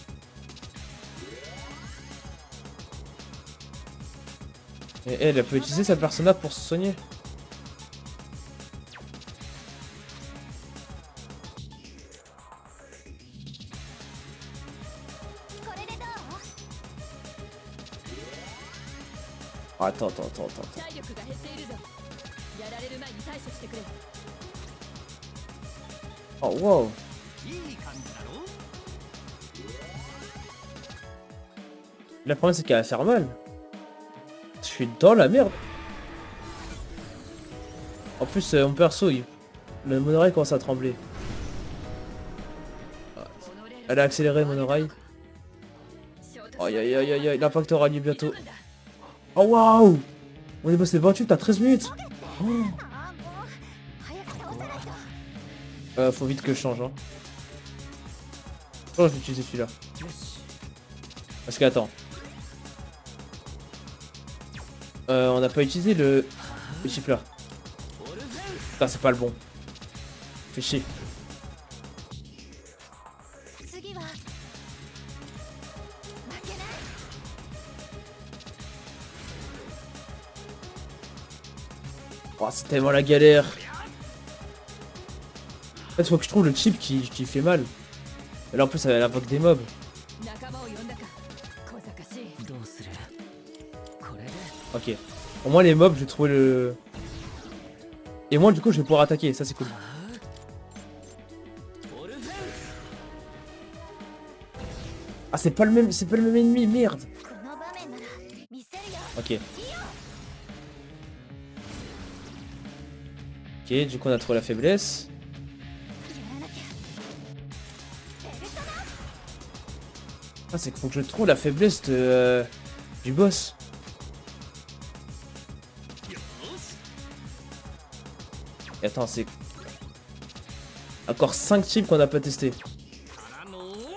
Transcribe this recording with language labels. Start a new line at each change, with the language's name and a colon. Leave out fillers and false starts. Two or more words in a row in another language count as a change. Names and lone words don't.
French: Et elle peut utiliser sa persona pour se soigner. Oh, attends.
Japanese: 体力が減っているぞ。やられる前に対処してくれ。
French: Oh wow.
Japanese: いい感じだろ。
French: Le problème c'est qu'elle va faire mal. Je suis dans la merde. En plus, mon perso, le monorail commence à trembler. Elle a accéléré le monorail. Aïe, l'impact aura lieu bientôt. Oh waouh! On est passé 28 à 13 minutes. Oh.
Japanese: ああもう早く倒さないと。
French: Faut vite que je change. Hein. Oh, je vais utiliser celui-là.
Japanese: よし
French: Parce que attends. On n'a pas utilisé le chip là.
Japanese: オルフェンス
French: Putain, c'est pas le bon. Fais chier.
Japanese: 次は負けない。
French: Oh, c'est tellement la galère. En fait, faut que je trouve le chip qui fait mal. Et là, en plus, elle invoque des mobs.
Japanese: 仲間を呼んだか。小賢しい。どうするこれで
French: Ok. Au moins, les mobs, je vais trouver le. Et moi, du coup, je vais pouvoir attaquer. Ça, c'est cool.
Japanese: オルフェンス
French: Ah, c'est pas le même ennemi, merde.
Japanese: この場面なら見せるよ。
French: Ok. Ok, du coup, on a trouvé la faiblesse.
Japanese: やらなきゃ。ペルソナ。
French: Ah, c'est qu'il faut que je trouve la faiblesse de, du boss.
Japanese: よし。
French: Et attends, c'est. Encore 5 chips qu'on n'a pas testé.
Japanese: からの